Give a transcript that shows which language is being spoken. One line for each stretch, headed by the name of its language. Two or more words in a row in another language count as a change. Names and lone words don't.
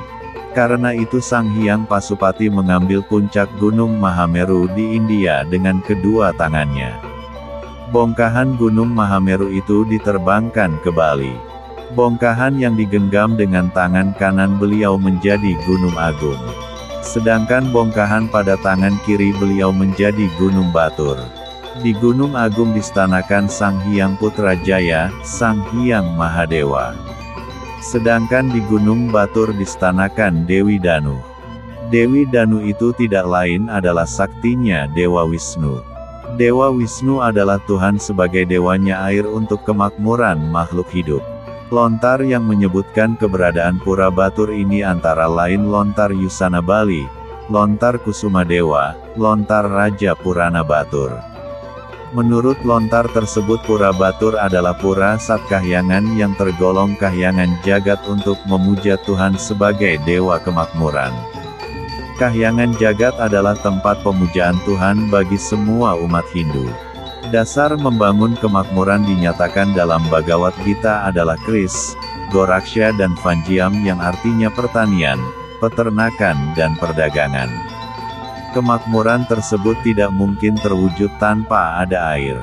Indonesian: Karena itu Sang Hyang Pasupati mengambil puncak Gunung Mahameru di India dengan kedua tangannya. Bongkahan Gunung Mahameru itu diterbangkan ke Bali. Bongkahan yang digenggam dengan tangan kanan beliau menjadi Gunung Agung. Sedangkan bongkahan pada tangan kiri beliau menjadi Gunung Batur. Di Gunung Agung distanakan Sang Hyang Putrajaya, Sang Hyang Mahadewa. Sedangkan di Gunung Batur distanakan Dewi Danu. Dewi Danu itu tidak lain adalah saktinya Dewa Wisnu. Dewa Wisnu adalah Tuhan sebagai dewanya air untuk kemakmuran makhluk hidup. Lontar yang menyebutkan keberadaan Pura Batur ini antara lain Lontar Yusana Bali, Lontar Kusuma Dewa, Lontar Raja Purana Batur. Menurut lontar tersebut Pura Batur adalah pura Satkahyangan yang tergolong kahyangan jagat untuk memuja Tuhan sebagai dewa kemakmuran. Kahyangan jagat adalah tempat pemujaan Tuhan bagi semua umat Hindu. Dasar membangun kemakmuran dinyatakan dalam Bhagavad Gita adalah Kris, Goraksha dan Vanjiam yang artinya pertanian, peternakan dan perdagangan. Kemakmuran tersebut tidak mungkin terwujud tanpa ada air.